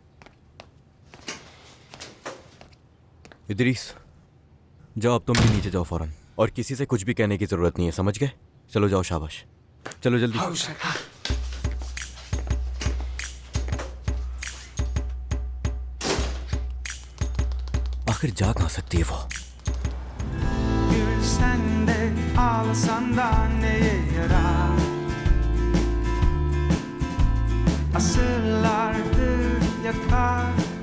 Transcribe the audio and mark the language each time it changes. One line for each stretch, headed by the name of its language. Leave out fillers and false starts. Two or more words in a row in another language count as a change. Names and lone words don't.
Hindi: इदरीस, जाओ अब तुम भी नीचे जाओ फौरन, और किसी से कुछ भी कहने की जरूरत नहीं है, समझ गए? चलो जाओ, शाबाश, चलो जल्दी। आखिर जा कहाँ सकती है वो?
Turkish: Gül sende, ağlasan da neye yarar? Asırlardır yakar